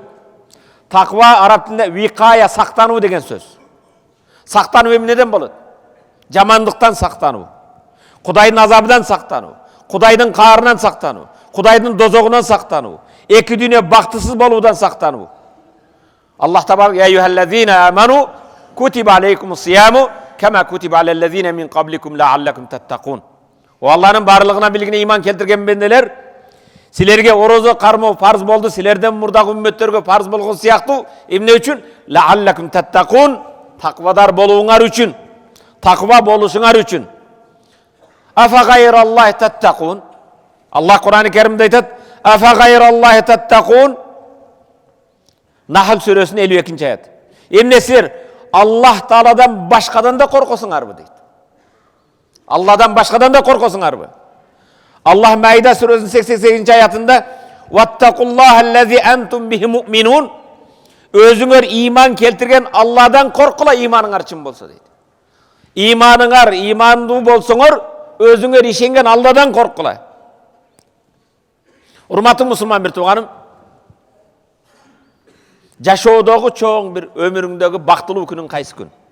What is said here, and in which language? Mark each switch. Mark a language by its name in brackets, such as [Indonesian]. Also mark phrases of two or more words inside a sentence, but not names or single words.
[Kyrgyz] Таква араб тилинде викая, сактануу деген сөз. Сактануу эмнеден болот? Жамандыктан сактануу, Кудайдын азабынан сактануу, Кудайдын каарынан сактануу, Кудайдын дозогунан сактануу, эки дүйнө бактысыз болуудан сактануу. [Arabic] الله تبارك يا أيها الذين آمنوا كتب عليكم الصيام كما كتب على الذين من قبلكم لعلكم تتقون. [Kyrgyz] О Аллахнын барлыгына билгине иман келтирген бенделер, силерге орозо кармоо фарз болду, силерден мурдагы үммөттөргө фарз болгон сыяктуу. Эмне үчүн? [Arabic] لعلكم تتقون, [Kyrgyz] таквадар болууңар үчүн, таква болушуңар үчүн. [Arabic] أفغير الله تتقون. [Kyrgyz] Аллах Кур'аны Каримде айтат: [Arabic] أفغير الله تتقون. [Kyrgyz] Нахл сүрөсүнүн 52 аят. Эмне силер Аллах Тааладан башкадан да коркосуңарбы дейт. Алладан башкадан да коркосуңарбы? Аллах Маида сүрөсүнүн 88 аятында: [Arabic] واتقوا الله الذي أنتم به مؤمنون. [Kyrgyz] Өзүңөр иман келтирген Алладан коркула, иманыңар чын болсо дейт. Иманыңар имандуу болсоңор, өзүңөр ишенген Алладан коркула. Урматтуу мусулман бир тууганым, жашоодогу чоң бир өмүрүңдөгү бактылуу күнүң кайсы күн?